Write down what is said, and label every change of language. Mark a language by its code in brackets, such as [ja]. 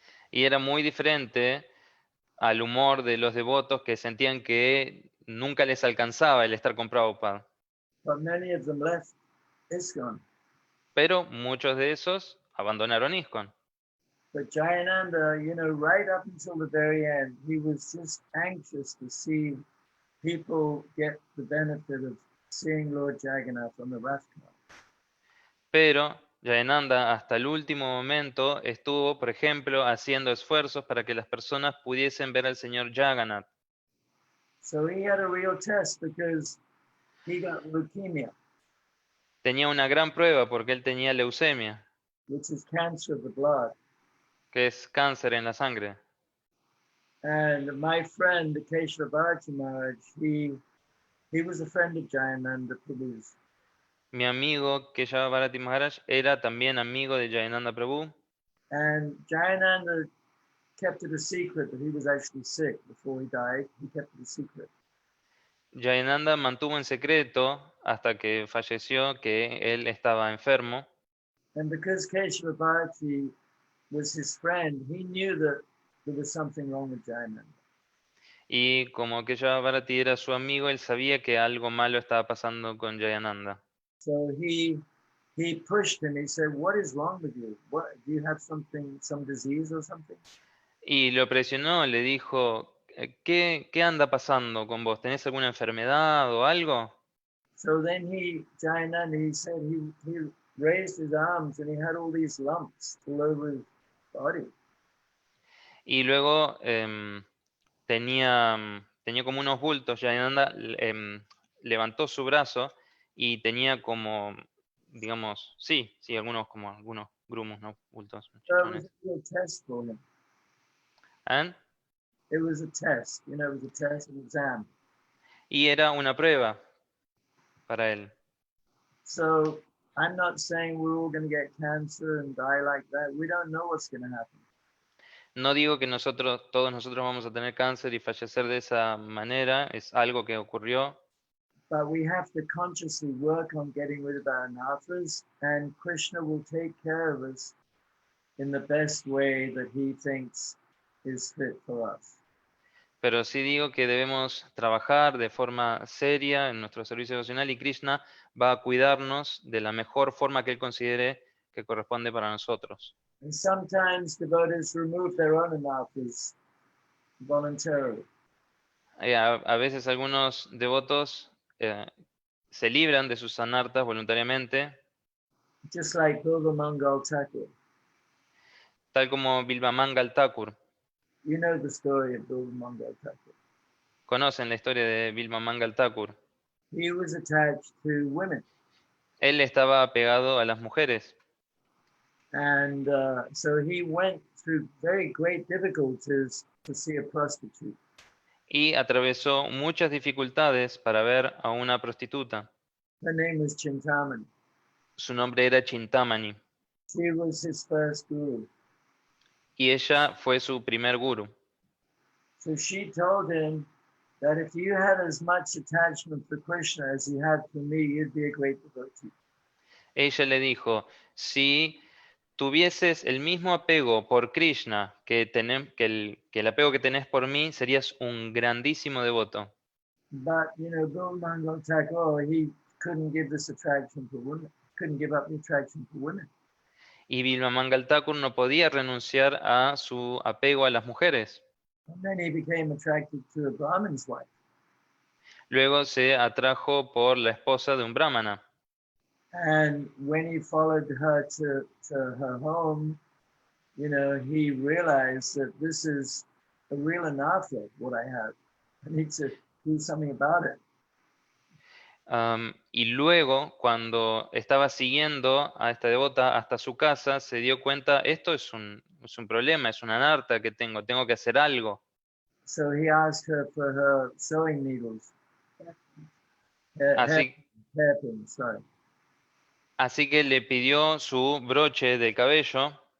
[es] Y era muy diferente al humor de los devotos que sentían que nunca les alcanzaba el estar con Prabhupada. [en] But many of them left ISKCON. [es] Pero muchos de esos abandonaron ISKCON. [en] But Jayananda, you know, right up until the very end, he was just anxious to see people get the benefit of seeing Lord Jagannath on the Rathkar. [es] Pero Jayananda hasta el último momento estuvo, por ejemplo, haciendo esfuerzos para que las personas pudiesen ver al señor Jagannath. [en] So he had a real test because he got leukemia, [es] Tenía una gran prueba porque él tenía leucemia, [en] which is cancer of the blood. [es] que es cáncer en la sangre. [en] And my friend, Keshav Bharati Maharaj, he was a friend of Jayananda Prabhu's. [es] Mi amigo Keshava Bharati Maharaj era también amigo de Jayananda Prabhu. [en] And Jayananda kept it a secret that he was actually sick before he died. He kept it a secret. [es] Jayananda mantuvo en secreto hasta que falleció que él estaba enfermo. [en] And because Keshav Bharati was his friend, he knew that there was something wrong with Jayananda. [es] Y como Keshava Bharati era su amigo, él sabía que algo malo estaba pasando con Jayananda. [en] So he pushed him. He said, "What is wrong with you? What do you have something, some disease or something?" [es] Y lo presionó, le dijo, ¿qué anda pasando con vos? ¿Tenés alguna enfermedad o algo? [en] So then Jayananda, he said he raised his arms and he had all these lumps all over his body. [es] Y luego tenía como unos bultos. Jayananda levantó su brazo y tenía como, digamos, sí, algunos grumos, ¿no? Bultos. [en] So it [es] chichones. [en] was a real test for him. ¿Ah? It was a test, you know, it was a test, an exam. [es] Y era una prueba para él. [en] So I'm not saying we're all going to get cancer and die like that. We don't know what's going to happen. [es] No digo que todos nosotros vamos a tener cáncer y fallecer de esa manera, es algo que ocurrió, [en] But we have to consciously work on getting rid of our anarthas, and Krishna will take care of us in the best way that he thinks is fit for us. [es] pero sí digo que debemos trabajar de forma seria en nuestro servicio devocional y Krishna va a cuidarnos de la mejor forma que él considere que corresponde para nosotros. [en] And sometimes devotees remove their own anarthas voluntarily. [es] A veces algunos devotos se libran de sus anartas voluntariamente, [en] Just like Bilva Mangal Thakur. [es] tal como Bilvamangal Thakur. [en] You know the story of Bilva Mangal Thakur. [es] Conocen la historia de Bilvamangal Thakur. [en] He was attached to women. [es] Él estaba pegado a las mujeres. [en] And so he went through very great difficulties to see a prostitute. [es] Y atravesó muchas dificultades para ver a una prostituta. [en] Her name was Chintamani. [es] Su nombre era Chintamani. [en] She was his first guru. [es] Y ella fue su primer guru. [en] So she told him that if you had as much attachment for Krishna as you had for me, you'd be a great devotee. [es] Ella le dijo, si tuvieses el mismo apego por Krishna que el apego que tenés por mí, serías un grandísimo devoto. [en] But, Bill Mangal Thakur, he couldn't give this attraction for women, couldn't give up the attraction for women. [es] Y Bilvamangal Thakur no podía renunciar a su apego a las mujeres. [en] And then he became attracted to a Brahmin's wife. [es] Luego se atrajo por la esposa de un brahmana. [en] And when he followed her to her home, he realized that this is a real anartha, what I have. I need to do something about it. [es] Y luego, cuando estaba siguiendo a esta devota hasta su casa, se dio cuenta, esto es un problema, es una anarta que tengo que hacer algo. [en] So he asked her for her sewing needles. Hairpins, sorry. [es] Así que le pidió su broche de cabello.